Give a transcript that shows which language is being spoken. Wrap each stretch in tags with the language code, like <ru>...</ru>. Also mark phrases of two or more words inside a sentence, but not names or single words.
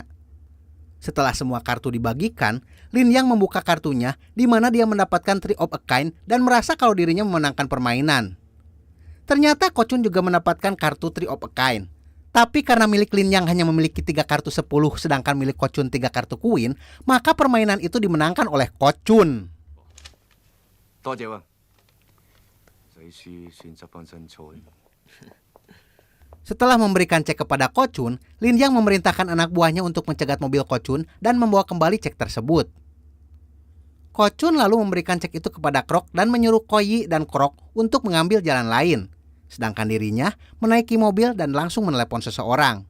<id>Setelah semua kartu dibagikan, Lin Yang membuka kartunya di mana dia mendapatkan</id> <en>Three of a Kind</en> <id>dan merasa kalau dirinya memenangkan permainan. Ternyata Ko Chun juga mendapatkan kartu</id> <en>Three of a Kind.</en> <id>Tapi karena milik Lin Yang hanya memiliki 3 kartu 10 sedangkan milik Ko Chun 3 kartu Queen, maka permainan itu dimenangkan oleh Ko Chun.</id> <yue>多謝啊！死輸算執翻身彩。</yue> <id>Setelah memberikan cek kepada Ko Chun, Lin Yang memerintahkan anak buahnya untuk mencegat mobil Ko Chun dan membawa kembali cek tersebut. Ko Chun lalu memberikan cek itu kepada Krok dan menyuruh Ko Yi dan Krok untuk mengambil jalan lain. Sedangkan dirinya menaiki mobil dan langsung menelepon seseorang.</id>